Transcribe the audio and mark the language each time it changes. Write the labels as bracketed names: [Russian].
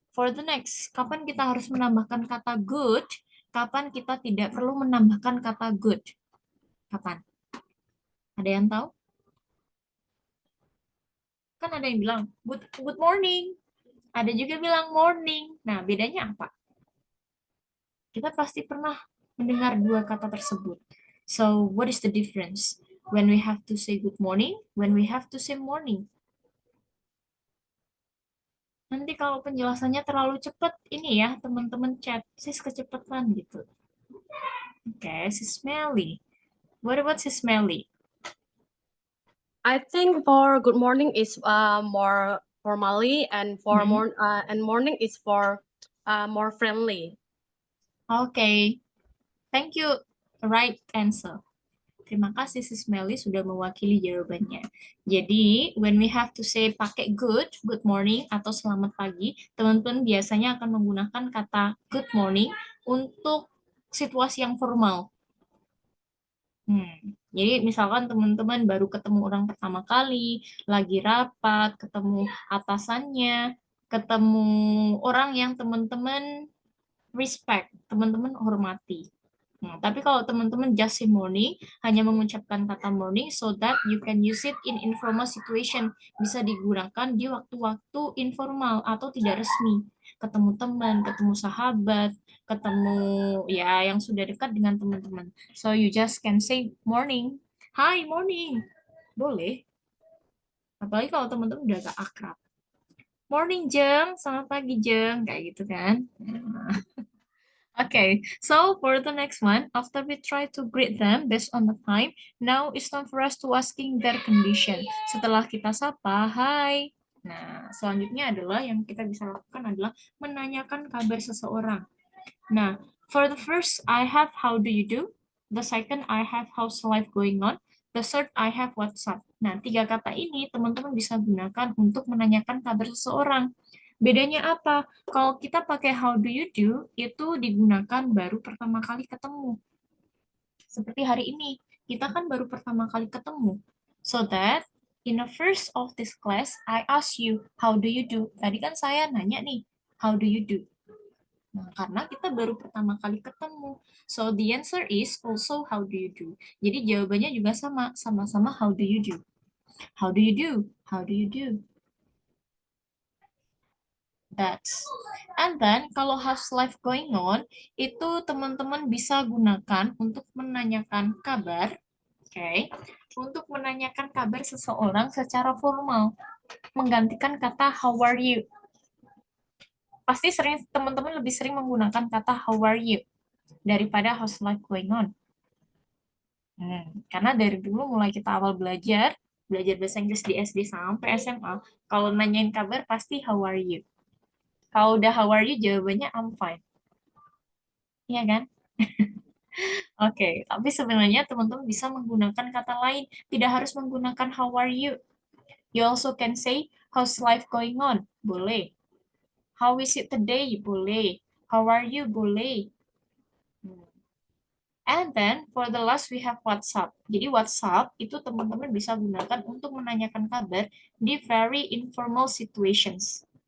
[English] For the next, [Indonesian] kapan kita harus menambahkan kata good? Kapan kita tidak perlu menambahkan kata good? Kapan? Ada yang tahu? Kan ada yang bilang good morning. Ada juga bilang morning. Nah, bedanya apa? Kita pasti pernah mendengar dua kata tersebut. [English] So, what is the difference? When we have to say good morning, when we have to say morning. [Indonesian] Nanti kalau penjelasannya terlalu cepat, ini ya, teman-teman chat, sis kecepatan gitu. [English] Oke, sis Melly. What about sis Melly? I think for good morning is more formally, and for morning is for more friendly. Okay, thank you. Right answer. [Indonesian] Terima kasih sis Melly sudah mewakili jawabannya. Jadi, [English] when we have to say [Indonesian] pakai good morning atau selamat pagi, teman-teman biasanya akan menggunakan kata good morning untuk situasi yang formal. Jadi misalkan teman-teman baru ketemu orang pertama kali, lagi rapat, ketemu atasannya, ketemu orang yang teman-teman respect, teman-teman hormati. Tapi kalau teman-teman [English] just say morning, [Indonesian] hanya mengucapkan kata morning [English] so that you can use it in informal situation. [Indonesian] Bisa digunakan di waktu-waktu informal atau tidak resmi. ketemu teman, ketemu sahabat, ketemu ya yang sudah dekat dengan teman-teman. [English] So you just can say morning. [Indonesian] Hi, morning. Boleh. Apalagi kalau teman-teman udah agak akrab. Morning, Jeng. Selamat pagi, Jeng. Kayak gitu kan. [English] Okay, so for the next one, after we try to greet them based on the time, now it's time for us to asking their condition. [Indonesian] Setelah kita sapa, hai. Nah, selanjutnya adalah yang kita bisa lakukan adalah menanyakan kabar seseorang. [English] Nah, for the first, I have how do you do? The second, I have how's life going on? The third, I have what's up. [Indonesian] Nah, 3 kata ini teman-teman bisa gunakan untuk menanyakan kabar seseorang. Bedanya apa? Kalau kita pakai how do you do, itu digunakan baru pertama kali ketemu. Seperti hari ini, kita kan baru pertama kali ketemu. [English] So that, in the first of this class, I ask you, how do you do? [Indonesian] Tadi kan saya nanya nih, [English] how do you do? [Indonesian] Nah, karena kita baru pertama kali ketemu. [English] So, the answer is also how do you do. [Indonesian] Jadi, jawabannya juga sama-sama how do you do. [English] How do you do? How do you do? That's. And then, [Indonesian] kalau how's life going on, itu teman-teman bisa gunakan untuk menanyakan kabar, okay? Untuk menanyakan kabar seseorang secara formal, menggantikan kata how are you. Pasti teman-teman lebih sering menggunakan kata how are you daripada how's life going on. Karena dari dulu mulai kita awal belajar bahasa Inggris di SD sampai SMA, kalau nanyain kabar pasti how are you. Kalau udah how are you, jawabannya I'm fine. Iya kan? Oke, tapi sebenarnya teman-teman bisa menggunakan kata lain. Tidak harus menggunakan how are you. [English] You also can say, how's life going on? Boleh. How is it today? Boleh. How are you? Boleh. And then, for the last, we have WhatsApp. [Indonesian] Jadi, WhatsApp itu teman-teman bisa gunakan untuk menanyakan kabar di [English] very informal situations.